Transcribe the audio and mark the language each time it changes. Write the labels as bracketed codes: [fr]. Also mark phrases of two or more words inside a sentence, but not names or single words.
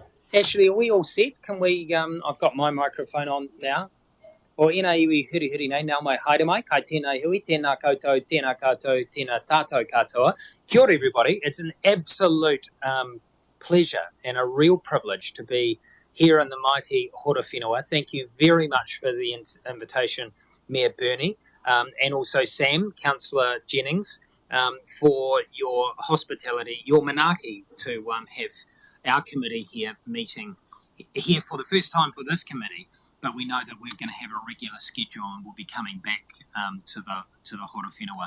[en] Ashley, are we all set? Can we, I've got my microphone on now. [mi] O ina iwi huri nei, nau mai haere mai, kai tēnei hui, tēnā koutou, tēnā tātou katoa. Kia ora, [en] everybody. It's an absolute pleasure and a real privilege to be here in the mighty Horowhenua. Thank you very much for the invitation, Mayor Bernie, and also Sam, Councillor Jennings, for your hospitality, your manaaki to have our committee here meeting here for the first time for this committee, but we know that we're going to have a regular schedule and we'll be coming back to the Horowhenua.